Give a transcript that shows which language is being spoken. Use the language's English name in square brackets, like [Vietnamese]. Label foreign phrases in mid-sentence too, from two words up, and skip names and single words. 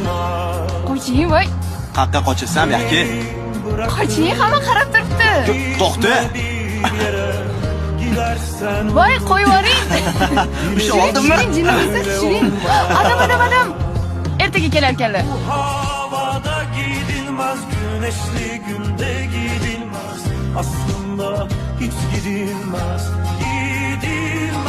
[Uzbek] Qo'ching, voy. Qaqqa qochasan, yaxki. Qoching, hamma qarab turibdi. To'xta. Voy, qo'yib yuboring. Usha oldimmi? Jinnimisiz? Tushiring. Adam. Ertaga kelar ekanlar. [Turkish] Havada gidilmez, güneşli günde gidilmez. Aslında hiç gidilmez.